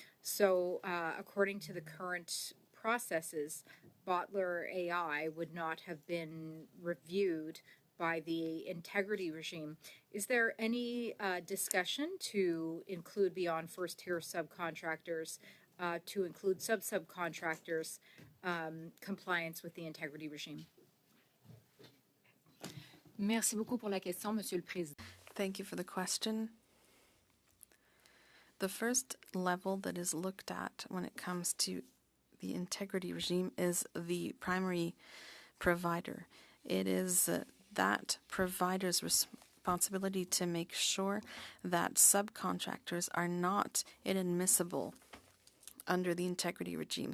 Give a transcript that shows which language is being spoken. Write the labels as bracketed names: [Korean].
[English] So, according to the current processes, Bottler AI would not have been reviewed by the integrity regime. Is there any discussion to include beyond first-tier subcontractors, to include subcontractors, compliance with the integrity regime? [French] Merci beaucoup pour la question, Monsieur le Président. [English] Thank you for the question. The first level that is looked at when it comes to the integrity regime is the primary provider. It is that provider's responsibility to make sure that subcontractors are not inadmissible under the integrity regime.